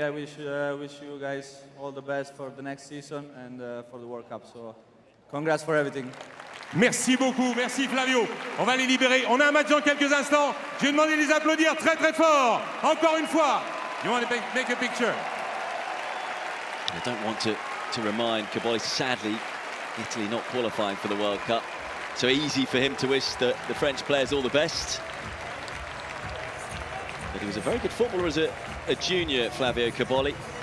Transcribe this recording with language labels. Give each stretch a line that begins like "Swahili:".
English: I wish you guys all the best for the next season and for the World Cup. So congrats for everything.
French: Merci beaucoup, merci Flavio. On va les libérer. On a un match dans quelques instants. Je vais demander de les applaudir très très fort. Encore une fois.
English: You want to make a picture? I don't want to remind Cobolli, sadly, Italy not qualifying for the World Cup. So easy for him to wish the French players all the best. But he was a very good footballer as a junior, Flavio Cobolli.